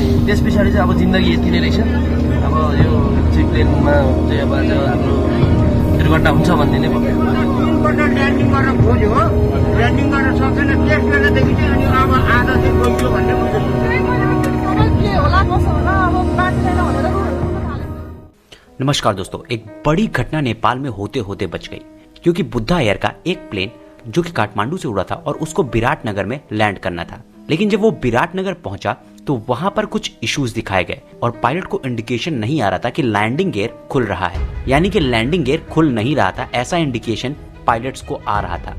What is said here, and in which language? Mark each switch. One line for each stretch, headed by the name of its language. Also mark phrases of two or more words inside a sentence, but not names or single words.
Nepali: त्यस पछाडि चाहिँ अब जिन्दगी यति नै रहेछ। अब यो चाहिँ प्लेनमा चाहिँ अब आज हाम्रो दुर्घटना हुन्छ भन्ने नै भयो। ल्यान्डिङ गर्न खोज्यो हो, ल्यान्डिङ गर्न सकेन, त्यस बेलादेखि चाहिँ अनि अब आधा चाहिँ गइयो भन्ने मैले
Hindi: नमस्कार दोस्तों, एक बड़ी घटना नेपाल में होते होते बच गई, क्योंकि बुद्धा एयर का एक प्लेन जो कि काठमांडू से उड़ा था और उसको विराटनगर में लैंड करना था। लेकिन जब वो विराटनगर पहुंचा तो वहां पर कुछ इश्यूज दिखाए गए और पायलट को इंडिकेशन नहीं आ रहा था कि लैंडिंग गियर खुल रहा है, यानी कि लैंडिंग गियर खुल नहीं रहा था, ऐसा इंडिकेशन पायलट्स को आ रहा था।